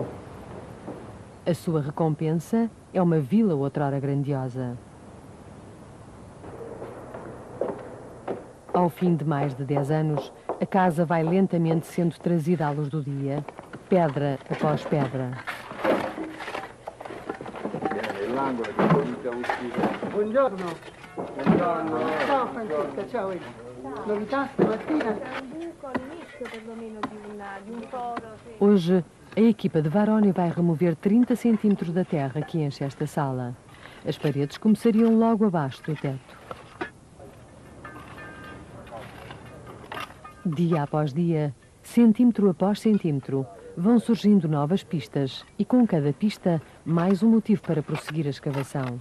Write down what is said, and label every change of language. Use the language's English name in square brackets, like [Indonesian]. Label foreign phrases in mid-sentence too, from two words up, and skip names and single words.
[Portuguese] A sua recompensa é uma vila outrora grandiosa. Ao fim de mais de 10 anos, a casa vai lentamente sendo trazida à luz do dia, pedra após pedra. [Italian] Buongiorno. Buongiorno. Ciao Francesca, ciao. [Portuguese] Hoje, a equipa de Varone vai remover 30 centímetros da terra que enche esta sala. As paredes começariam logo abaixo do teto. Dia após dia, centímetro após centímetro, vão surgindo novas pistas e com cada pista mais um motivo para prosseguir a escavação.